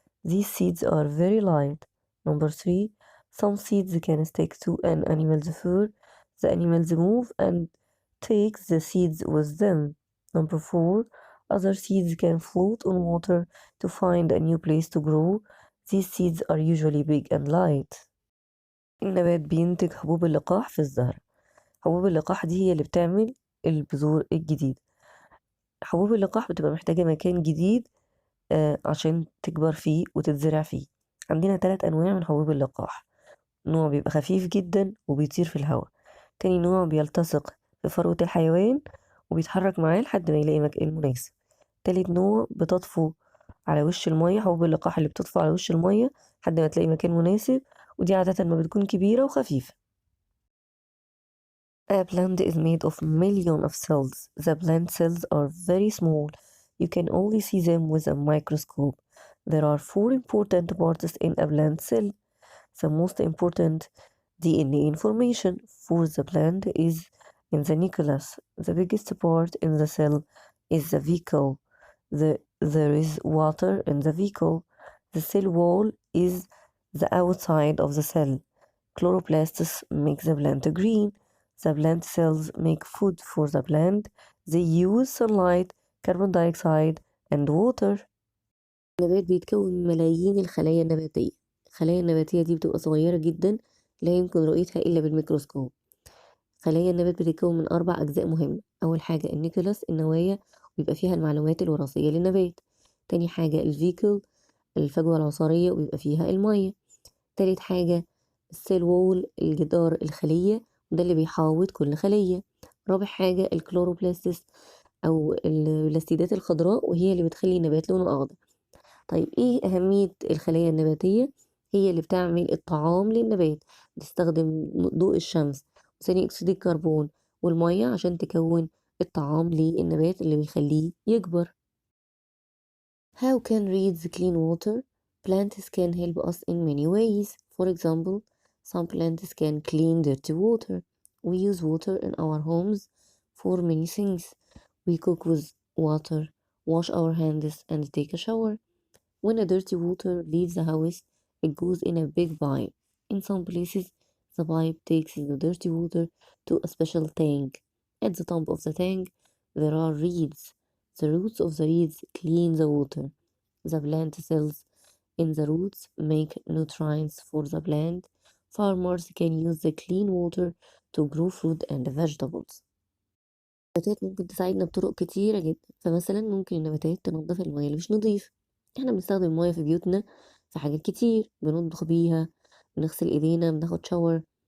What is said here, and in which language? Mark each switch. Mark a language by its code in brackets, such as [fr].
[en] These seeds are very light. Number 3 some seeds can stick to an animal's fur. The animals move and take the seeds with them. Number 4 other seeds can float on water to find a new place to grow. These seeds are usually big and light. [ar] النبات بينتج حبوب اللقاح في الزهر. حبوب اللقاح دي هي اللي بتعمل البذور الجديد. حبوب اللقاح بتبقى محتاجة مكان جديد عشان تكبر فيه وتتزرع فيه. عندنا 3 أنواع من حبوب اللقاح. نوع بيبقى خفيف جدا وبيطير في الهواء. تاني نوع بيلتصق في فروة الحيوان وبيتحرك معاه لحد ما يلاقي مكان مناسب. تالت نوع بتطفو على وش المية. حبوب اللقاح اللي بتطفو على وش المية لحد ما تلاقي مكان مناسب ودي عادة ما بتكون كبيرة وخفيفة. [en] A plant is made of millions of cells. The plant cells are very small. You can only see them with a microscope. There are 4 important parts in a plant cell. The most important DNA information for the plant is in the nucleus. The biggest part in the cell is the vehicle. There is water in the vehicle. The cell wall is the outside of the cell. Chloroplasts make the plant green. The plant cells make food for the plant. They use sunlight, carbon dioxide and water. [ar] النبات بيتكون من ملايين الخلايا النباتية. الخلايا النباتية دي بتبقى صغيرة جدا لا يمكن رؤيتها إلا بالميكروسكوب. خلايا النبات بتتكون من 4 أجزاء مهمة. أول حاجة النيوكليوس النوايا ويبقى فيها المعلومات الوراثية للنبات. تاني حاجة الفيكل الفجوة العصارية ويبقى فيها المية. تالت حاجة السيل وول الجدار الخلية وده اللي بيحاوط كل خلية. رابع حاجة الكلوروبلاستس أو البلاستيدات الخضراء وهي اللي بتخلي النبات لونه أخضر. طيب إيه أهمية الخلايا النباتية؟ هي اللي بتعمل الطعام للنبات. بتستخدم ضوء الشمس وثاني أكسيد الكربون والمية عشان تكون الطعام للنبات اللي بيخليه يكبر. [en] How can reeds clean water? Plants can help us in many ways. For example, some plants can clean dirty water. We use water in our homes for many things. We cook with water, wash our hands, and take a shower. When a dirty water leaves the house, it goes in a big pipe. In some places, the pipe takes the dirty water to a special tank. At the top of the tank, there are reeds. The roots of the reeds clean the water. The plant cells in the roots make nutrients for the plant. Farmers can use the clean water to grow fruit and vegetables. [ar] النباتات ممكن تساعدنا بطرق كتيرة جدا، فمثلا ممكن النباتات تنظف المياه اللي مش نظيف. احنا بنستخدم المياه في بيوتنا في حاجات كتير، بنطبخ بيها، بنغسل ايدينا، بناخد شاور.